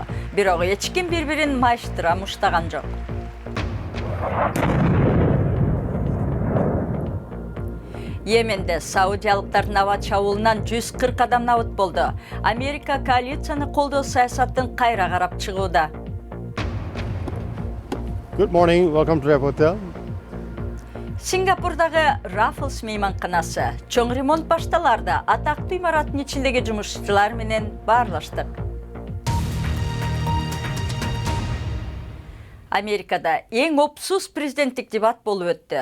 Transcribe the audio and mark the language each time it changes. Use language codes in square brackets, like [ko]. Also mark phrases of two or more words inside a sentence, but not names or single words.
[ky] Бирок эч ким бири-бирин майыштыра муштаган жок. Йеменде саудиялыктардын аба чабуулунан 140 адам набыт болду. Америка коалицияны колдоо саясаттын кайра карап чыгууда. [en] Good morning, welcome to Rep Hotel. [ky] Сингапурдагы Raffles мейманканасы чоң ремонт башталарда атактуу имараттын ичиндеги жумушчулар менен баарлаштык. Америкада эң опсуз президенттик дебат болуп өттү.